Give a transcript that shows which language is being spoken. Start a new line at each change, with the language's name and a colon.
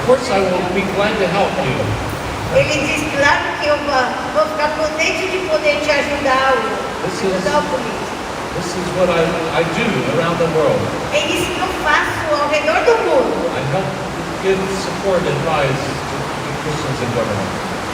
English: I will be glad to help you.
Portuguese: Ele diz, claro que eu vou ficar contente de poder te ajudar, ajudar o político.
English: This is what I do around the world.
Portuguese: É isso que eu faço ao redor do mundo.
English: I help give support and advise to Christians in government.